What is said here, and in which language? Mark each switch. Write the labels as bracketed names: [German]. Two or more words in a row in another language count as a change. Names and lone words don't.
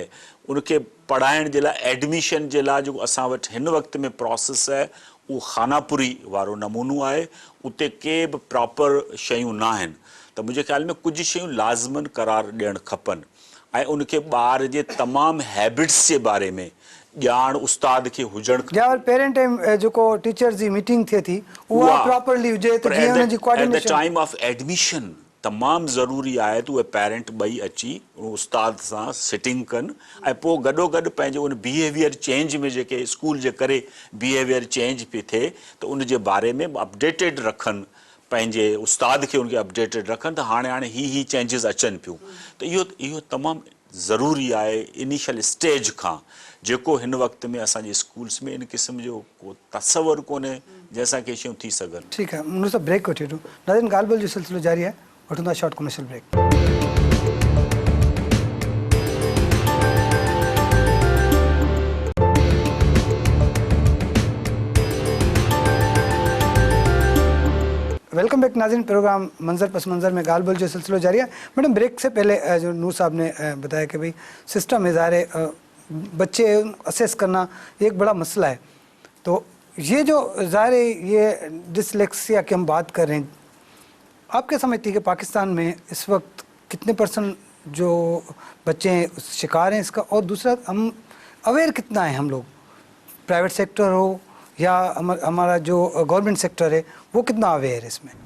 [Sindhi] उनखे पढ़ाइण जे लाइ, एडमिशन जे लाइ जेको असां वटि हिन वक़्त में प्रोसेस आहे उहो खानापुरी वारो नमूनो आहे, उते के बि प्रॉपर शयूं न आहिनि। त मुंहिंजे ख़्याल में कुझु शयूं लाज़मन करार ॾियणु खपनि, ऐं उनखे ॿार जे तमामु हैबिट्स जे बारे में ॼाण उस्ताद खे हुजणु खपे। या पेरेंट ऐं जेको टीचर्स जी मीटिंग थिए थी उहा प्रॉपर्ली हुजे त जीअं उन जी कोऑर्डिनेशन। [English] at the time of admission [Sindhi] तमामु ज़रूरी आहे त उहे पेरेंट ॿई अची उस्ताद सां सिटिंग कनि ऐं पोइ गॾोगॾु पंहिंजो उन [English] behavior change [Sindhi] में जेके स्कूल जे करे [English] behavior change [Sindhi] पई थिए त उन जे बारे में अपडेटेड रखनि, पंहिंजे उस्ताद खे उनखे अपडेटेड रखनि त हाणे ही चेंजिस अचनि पियूं। त इहो तमामु ज़रूरी आहे [English] initial stage [Sindhi] खां, जेको हिन वक़्त में असांजे स्कूल्स में इन क़िस्म जो को तसवुरु कोन्हे जंहिंसां के शयूं थी सघनि। ठीकु आहे, मुंहिंजो सभु ब्रेक वठी वठूं। नाज़रीन, ॻाल्हि ॿोल जो सिलसिलो जारी आहे, वठूं था [English] short commercial break. welcome back [Sindhi] नाज़रीन, प्रोग्राम मंजर पस मंजर में ॻाल्हि ॿोल जो सिलसिलो जारी है। [Urdu] میڈم، بریک سے پہلے جو نور صاحب نے بتایا کہ بھائی سسٹم ہے، ظاہر ہے بچے اسیس کرنا ایک بڑا مسئلہ ہے. تو یہ جو ظاہر ہے یہ ڈسلیکسیا کی ہم بات کر رہے ہیں، آپ کیا سمجھتی ہے کہ پاکستان میں اس وقت کتنے % جو بچے شکار ہیں اس کا، اور دوسرا ہم اویئر کتنا ہے ہم لوگ, [English] private sector [Urdu] ہو یا ہمارا جو [English] government sector [Urdu] ہے وہ کتنا اویئر ہے اس میں?